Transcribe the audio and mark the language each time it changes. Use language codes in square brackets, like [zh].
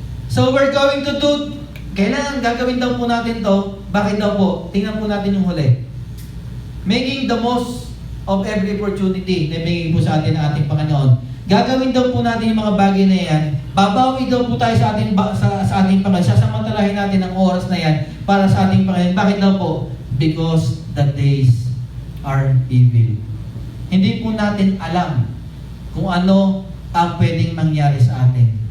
[en] So we're going to do, [tl] kailangan gagawin daw po natin to. Bakit daw po? Tingnan po natin yung huli. [en] Making the most of every opportunity [tl] na bigay po sa atin ng ating Panginoon. Gagawin daw po natin yung mga bagay na yan. Babawi daw po tayo sa ating Panginoon. Sasamantalahin natin ang oras na yan para sa ating Panginoon. Bakit daw po? [en] Because the days are evil. [tl] Hindi po natin alam kung ano ang pwedeng mangyari sa atin.